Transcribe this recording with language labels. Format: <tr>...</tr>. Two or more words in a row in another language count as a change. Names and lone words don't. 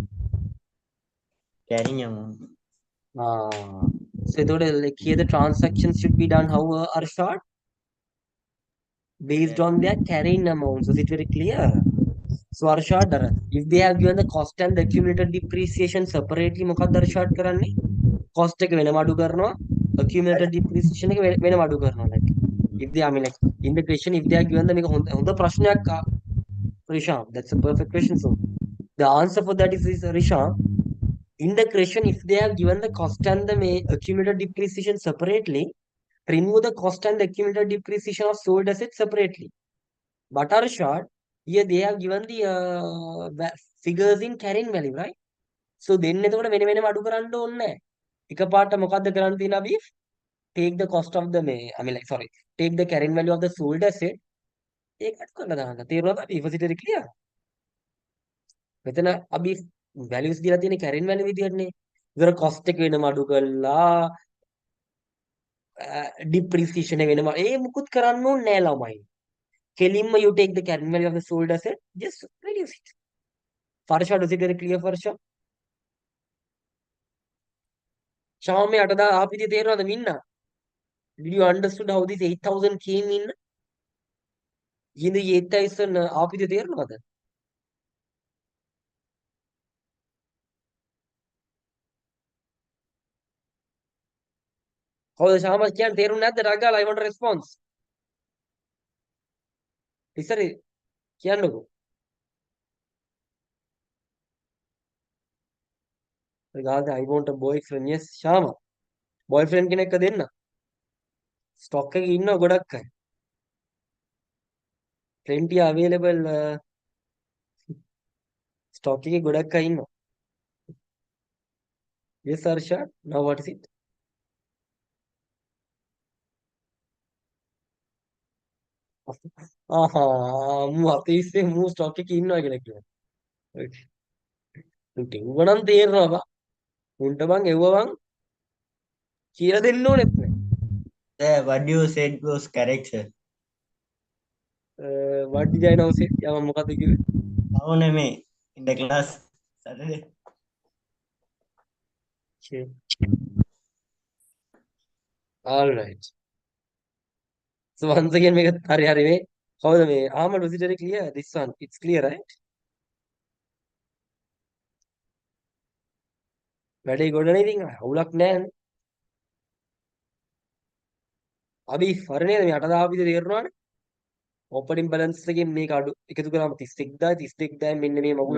<en>Carrying amount. So like here the transactions should be done how, Arshad? Based on their carrying amount. So is it very clear? So Arshad, if they have given the cost and the accumulated depreciation separately,</en> <si>මොකක්ද Arshad කරන්නේ? Cost එක වෙනම අඩු කරනවා,</si> <en>accumulated depreciation</en> <si>එක වෙනම අඩු කරනවා.</si> <en>Like if they, I mean, like in the question, if they are given the</en> <si>මේක හොඳ ප්‍රශ්නයක්</si> <en>Risham, that's a perfect question. So the answer for that is Risham, in the question, if they have given the cost and the accumulated depreciation separately, remove the cost and the accumulated depreciation of sold assets separately. But Arshad, here they have given the figures in carrying value, right? So then</en> <si>එතකොට වෙන වෙනම අඩු කරන්න ඕනේ නැහැ. එකපාරට මොකද්ද කරන්න තියෙන අපි?</si> <en>Take the cost of the take the carrying value of the sold asset.</en> <si>ඒක අඩු කරලා දාන්න. තේරුණාද?</si> <en>If it is clear.</en> <si>මෙතන අපි values දීලා තියෙන</si> <en>carrying value</en> <si>විදියටනේ. ඉතන cost එක වෙනම අඩු කරලා depreciation එක වෙනම මුකුත් කරන්න ඕනේ නැහැ ළමයි.</si> <en>කෙලින්ම you take the carrying value of the sold asset, just reduce it. Farshad, is it very clear, Farshad? Shyam,</en> <si>මේ 8000 ආපිදී තේරෙනවද මින්න?</si> <en>Did you understood how this 8,000 came in?</en> <si>ඉතින් 8,000 ආපිදී තේරෙනවද? කවුද ශාම කියන්නේ තේරුන්නේ නැද්ද?</si> <en>රගාලා I want a response.</en> <si>ඉස්සරේ කියන්නකෝ.</si> <en>රගාලා I want a boyfriend. Yes,</en> <si>ශාම. boyfriend කෙනෙක්ව දෙන්න. ස්ටොක් එකේ ඉන්නව ගොඩක් අය.</si> <en>plenty available stock</en> <si>එකේ ගොඩක් අය ඉන්නවා.</si> <en>Yes, Arshad. Now what is it?</en> <si>මු අපේ ඉස්සේ මු ස්ටොක් එකේ ඉන්නවා කියලා කිව්වා. උන්ට එව්ව නම් තේරෙනවා බා. උන්ට බං එව්ව බං කියලා දෙන්න ඕනෙත් නෑ.</si> <en>What you said was correct, sir. What did I now say?</en> <si>යා මම මොකද්ද කිව්වේ?</si> <en>How name in the class Saturday? Okay. All right. So once again</en> <si>මේක හරි මේ කවුද මේ</si> <en>Ahmad, was it very clear? This one, it's clear, right?</en> <si>වැඩේ ගොඩ නේ ඉතින් අවුලක් නෑනේ. අපි හරි නේද මේ 8000 විතර තේරුණානේ.</si> <en>opening balance</en> <si>එකෙන් මේක අඩු එකතු කරාම 31000 32000 මෙන්න මේ මගුල්</si>